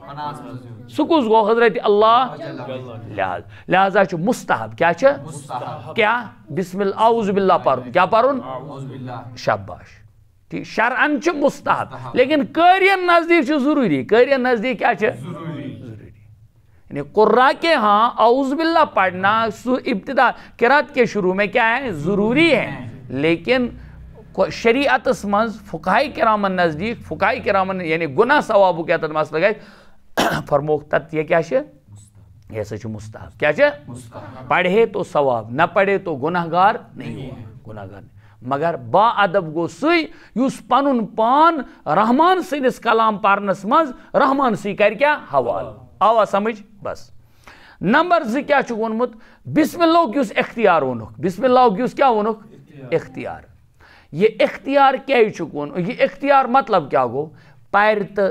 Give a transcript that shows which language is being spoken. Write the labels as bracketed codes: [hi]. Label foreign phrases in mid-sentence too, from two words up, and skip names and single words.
[ks] سُہ کُس گوٚو حضرت اللہ لہذا چھُ مستحب کیٛاہ چھُ کیٛاہ بسم اللہ اعوذ باللہ پرُن کیٛاہ پرُن شاباش ٹھیٖک شرعن چھُ مستحب لیکن قٲرین نزدیٖک چھُ ضروٗری قٲرین نزدیٖک کیٛاہ چھُ ضروٗری [ur] یعنی قرا کے ہاں اعوذ باللہ پڑھنا سو ابتدا قرات کے شروع میں کیا ہے ضروری ہے [ks] لیکن شریعتس منٛز فقہاء کرامن نزدیٖک فقہاء کرامن [ur] یعنی گناہ ثوابُک یتتھ مسئلہ گژھِ فرموکھ تت یہ کیا چھُ یہ ہسا چھُ مستحب کیا چھُ پڑھے تو ثواب نہ پڑھے تو گناہ گار نہیں گناہ گار مگر با ادب گوٚو سُے یُس پنُن پان رحمان سٕنٛدِس کلام پرنس منٛز رحمان سٕے کرِ کیٛاہ حوالہٕ آوا سمجھ بس نمبر 2 کیٛاہ چھُکھ ووٚنمُت بسم اللہُک یُس اختیار ووٚنُکھ بسم اللہُک یُس کیٛاہ ووٚنُکھ اختیار یہ اختیار کیٛازِ چھُکھ ووٚن یہ اختیار مطلب کیٛاہ گوٚو پرِ